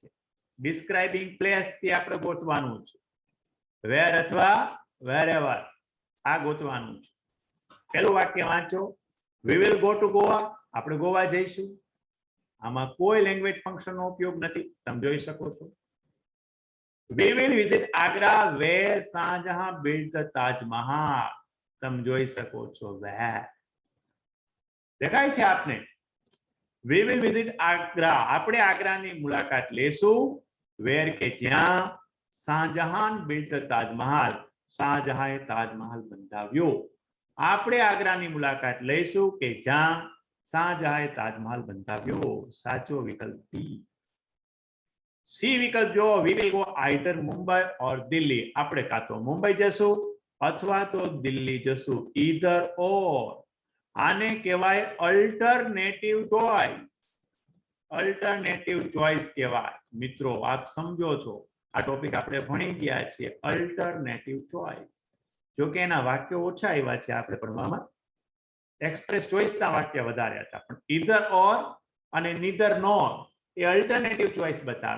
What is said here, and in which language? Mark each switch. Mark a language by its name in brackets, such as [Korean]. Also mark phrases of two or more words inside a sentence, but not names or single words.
[English] describing place [Gujarati] થી આપણે ગોતવાનું છે. વેર અથવા વેરેવર આ ગોતવાનું છે. પહેલું વાક્ય વાંચો. [English] We will go to Goa. [Gujarati] આપણે ગોવા જઈશું. આમાં કોઈ [English] language functionનો [Gujarati] ઉપયોગ નથી. તમે જોઈ શકો છો. [English] We will visit Agra where Shahjahan built the Taj Mahal. [Gujarati] તમે જોઈ શકો છો where. દેખાય છે આપને? [English] We will visit Agra. [Gujarati] આપણે આગ્રાની મુલાકાત લેશું. [English] where [Gujarati] કે જ્યાં [English] શાહજહાન built the Taj Mahal. [Gujarati] શાહજહાએ તાજમહાલ બંધાવ્યો. આપણે આગ્રાની મુલાકાત લઈશું કે જ્યાં શાહજહાએ તાજમહાલ બંધાવ્યો. સાચો વિકલ્પ બી. સી વિકલ્પ જો [English] we will go either મુંબઈ or દિલ્હી. [Gujarati] આપણે કાં તો મુંબઈ જશું અથવા તો દિલ્હી જશું. [English] either or. [Gujarati] આને કહેવાય [English] alternative choice. alternative choice [Gujarati] કહેવાય. મિત્રો આપ સમજો છો, આ ટોપિક આપણે ભણી ગયા છીએ. [English] alternative choice. [Gujarati] જો કે એના વાક્યો ઓછા આવ્યા છે આપણે ભણવામાં. [English] express choiceના [Gujarati] વાક્ય વધારે હતા, પણ [English] either or [Gujarati] અને [English] neither nor [Gujarati] એ [English] alternative choice [Gujarati] બતાવે.